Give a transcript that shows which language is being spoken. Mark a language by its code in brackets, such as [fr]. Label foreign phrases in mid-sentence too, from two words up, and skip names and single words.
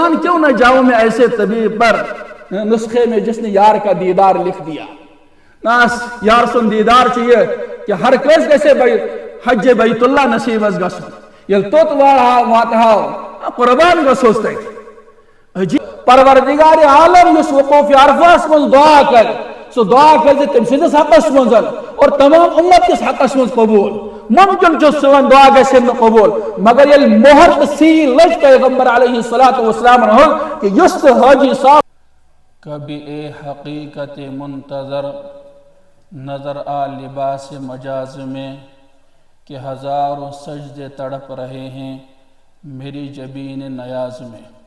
[ur] کیوں نہ جاؤں میں ایسے طبیب پر نسخے میں جس نے یار کا دیدار لکھ دیا. [ks] ناس یار سن دیدار چاہیے کہ ہر کس گژھِ حج بیت اللہ نصیب گژھُن. یل توت واتہو قربان گژھوس تتہِ. پروردگار عالم یس وقوف عرفہس من دعا کر سو دعا کر تم سندس حقس مز اور تمام امت کس حقس مز قبول. ممکن سون دعا گھس قبول مگر یل مہر سیل لج پیغمبر [ar] علیہ الصلوۃ والسلام [ks] کہ یس حاجی صاحب [ur] کبھی اے حقیقت منتظر نظر آ لباس مجاز میں کہ ہزاروں سجدے تڑپ رہے ہیں میری جبین نیاز میں.